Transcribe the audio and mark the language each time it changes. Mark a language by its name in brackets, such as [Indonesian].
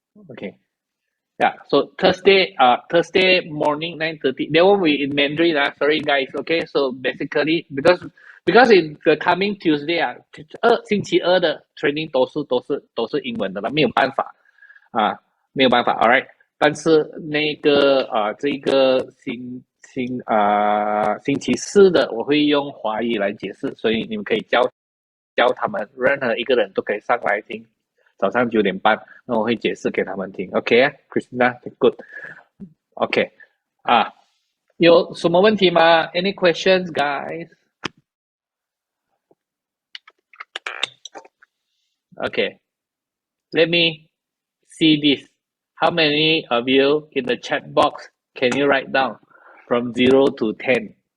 [English] Okay. Yeah. So Thursday morning 9:30. That one we in Mandarin. Sorry guys. Okay. So basically because in the coming Tuesday 星期二的 training 都是英文的了，没有办法没有办法，all right。 [Chinese] 但是那个这个星期四的我会用华语来解释，所以你们可以教他们，任何一个人都可以上来听。早上9点半，那我会解释给他们听。 [English] OK Christina, good. OK 有什么问题吗？Any questions, guys? Okay, let me see this. How many of you in the chat box can you write down from 0 to 10?